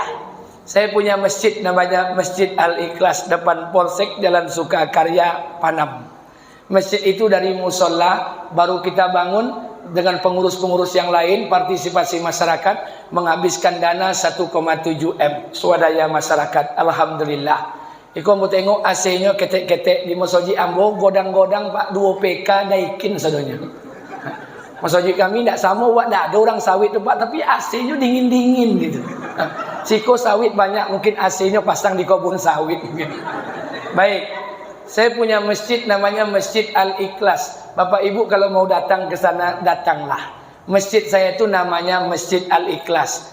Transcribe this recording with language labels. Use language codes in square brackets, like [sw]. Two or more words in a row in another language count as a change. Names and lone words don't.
[id] Saya punya masjid namanya Masjid Al-Ikhlas depan Polsek Jalan Sukakarya Panam. Masjid itu dari musola baru kita bangun dengan pengurus-pengurus yang lain, partisipasi masyarakat, menghabiskan dana 1,7 M swadaya masyarakat. [min] Alhamdulillah. Iko mau tengok AC-nya ketek-ketek di Masjid Ambo, godang-godang Pak 2 PK naikin sadonya. [id] Masjid kami tidak sama, tidak ada orang sawit tu Pak, tapi AC-nya dingin-dingin gitu. Siko sawit banyak, mungkin AC-nya pasang di kebun sawit. Baik, saya punya masjid namanya Masjid Al-Ikhlas. Bapak Ibu kalau mau datang ke sana, datanglah. Masjid saya itu namanya Masjid Al-Ikhlas.